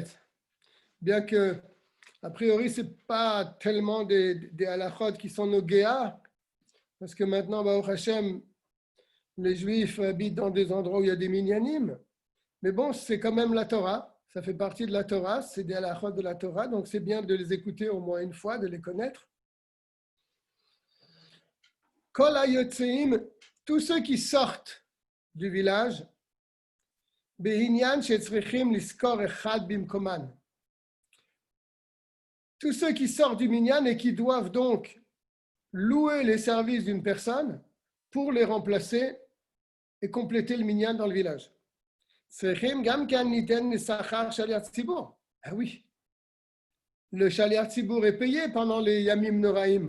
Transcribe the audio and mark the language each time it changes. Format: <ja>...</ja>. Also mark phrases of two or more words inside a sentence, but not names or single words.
<fr>Bien que, a priori, ce n'est pas tellement des halachot qui sont nos géas, parce que maintenant,</fr> <he>ברוך השם,</he> <fr>les Juifs habitent dans des endroits où il y a des minyanim. Mais bon, c'est quand même la Torah. Ça fait partie de la Torah, c'est des halachot de la Torah, donc c'est bien de les écouter au moins une fois, de les connaître.</fr> <he>כל היוצאים,</he> <fr>tous ceux qui sortent du village,</fr> <he>בענין שצריכים לשכור אחד במקומן.</he> <fr>Tous ceux qui sortent du minyan et qui doivent donc louer les services d'une personne pour les remplacer et compléter le minyan dans le village. Ah oui, le</fr> <he>שליח ציבור</he> <fr>est payé pendant les</fr> <he>ימים נוראים.</he>